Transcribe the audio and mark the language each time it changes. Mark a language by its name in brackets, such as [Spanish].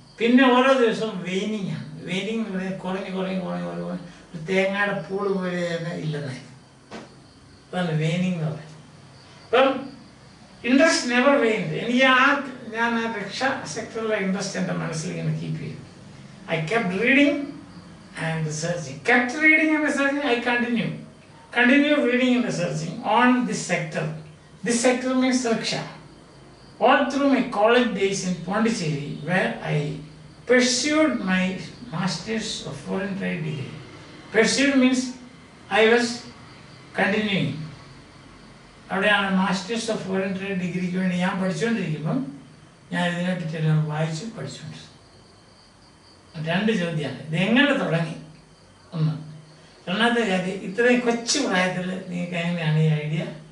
[Malayalam] പിന്നെ ഓരോ ദിവസവും വെയിനിങ് ആണ്. വെയിനിങ് എന്ന് പറയുന്നത് കുറഞ്ഞ് ഒരു തേങ്ങയുടെ പൂള് പോലെ തന്നെ ഇല്ലെന്നായി. അതാണ് വെയിനിങ് എന്ന് പറയുന്നത്. അപ്പം [English] Interest never waned. [Malayalam] എനിക്ക് ഞാൻ ആ രക്ഷ സെക്ടറിലെ ഇൻട്രസ്റ്റ് എൻ്റെ മനസ്സിൽ ഇങ്ങനെ കീപ്പ് ചെയ്യും. [English] I kept reading and researching. I continue reading and researching on this sector. This sector means rickshaw. All through my college days in Pondicherry, where I pursued my Masters of Foreign Trade degree. Pursued means I was continuing. [Malayalam] അവിടെയാണ് masters of foreign trade ഡിഗ്രിക്ക് വേണ്ടി ഞാൻ പഠിച്ചുകൊണ്ടിരിക്കുമ്പം ഞാൻ ഇതിനെപ്പറ്റിയെല്ലാം വായിച്ചു പഠിച്ചുകൊണ്ടിരുന്നു. 2 ചോദ്യമാണ്. ഇതെങ്ങനെ തുടങ്ങി? 1, രണ്ടാമത്തെ കാര്യം, ഇത്രയും കൊച്ചു പ്രായത്തിൽ നിങ്ങൾക്ക് എങ്ങനെയാണ് ഈ ഐഡിയ?